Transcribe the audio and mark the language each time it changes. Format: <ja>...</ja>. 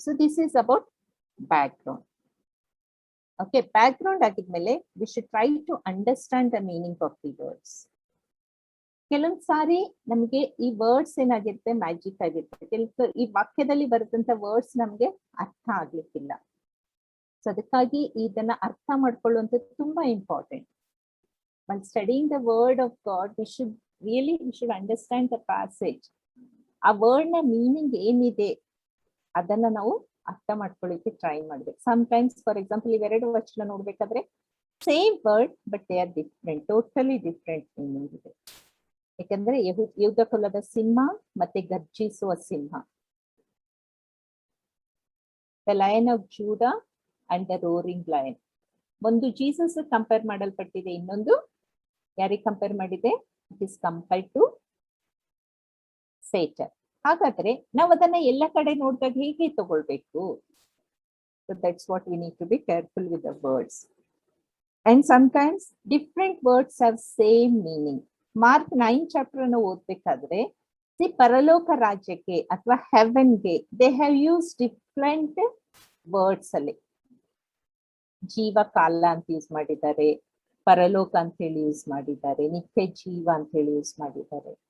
<en>So this is about background. Okay, background ಆಗಿದ್ಮೇಲೆ we should try to understand the meaning of the words.</en> <kn>ಕೆಲವೊಂದ್ ಸಾರಿ ನಮ್ಗೆ ಈ words ಏನಾಗಿರುತ್ತೆ, magic ಆಗಿರುತ್ತೆ. ಈ ವಾಕ್ಯದಲ್ಲಿ ಬರೆದಂತ ವರ್ಡ್ಸ್ ನಮ್ಗೆ ಅರ್ಥ ಆಗ್ಲಿಕ್ಕಿಲ್ಲ. ಸೊ ಅದಕ್ಕಾಗಿ ಇದನ್ನ ಅರ್ಥ ಮಾಡ್ಕೊಳ್ಳುವಂಥದ್ದು ತುಂಬಾ important.</kn> <en>While studying the word of God, we should understand the passage.</en> <kn>ಆ ವರ್ಡ್ ನ ಮೀನಿಂಗ್ ಏನಿದೆ ಅದನ್ನ ನಾವು ಅರ್ಥ ಮಾಡ್ಕೊಳ್ಳಿಕ್ಕೆ ಟ್ರೈ ಮಾಡ್ಬೇಕು.</kn> <en>sometimes for example</en> <kn>ಇವೆರಡು ವಚನ ನೋಡ್ಬೇಕಾದ್ರೆ</kn> <en>Same word but they are different, totally different meaning ಇದೆ.</en> <kn>ಯಾಕಂದ್ರೆ ಯುದ್ಧ ಕುಲದ ಸಿಂಹ ಮತ್ತೆ ಗರ್ಜಿಸುವ ಸಿಂಹ,</kn> <en>The lion of Judah and the roaring lion.</en> <kn>ಒಂದು ಜೀಸಸ್ ಕಂಪೇರ್ ಮಾಡಲ್ಪಟ್ಟಿದೆ, ಇನ್ನೊಂದು ಯಾರಿಗೆ ಕಂಪೇರ್ ಮಾಡಿದೆ,</kn> <en>It is compared to Satan.</en> <kn>ಹಾಗಾದ್ರೆ ನಾವು ಅದನ್ನ ಎಲ್ಲ ಕಡೆ ನೋಡಿದಾಗ ಹೇಗೆ ತಗೊಳ್ಬೇಕು?</kn> <en>So that's what we need to be careful with the words. And sometimes different words have same meaning.</en> <kn>Mark 9 chapter ಅನ್ನು ಓದ್ಬೇಕಾದ್ರೆ ಪರಲೋಕ ರಾಜ್ಯಕ್ಕೆ ಅಥವಾ ಹೆವೆನ್ಗೆ</kn> <en>they have used different words</en> <kn>ಅಲ್ಲಿ. ಜೀವ ಕಾಲ ಅಂತ ಯೂಸ್ ಮಾಡಿದ್ದಾರೆ, ಪರಲೋಕ ಅಂತ ಹೇಳಿ ಯೂಸ್ ಮಾಡಿದ್ದಾರೆ, ನಿತ್ಯ ಜೀವ ಅಂತ ಹೇಳಿ ಯೂಸ್ ಮಾಡಿದ್ದಾರೆ.</kn>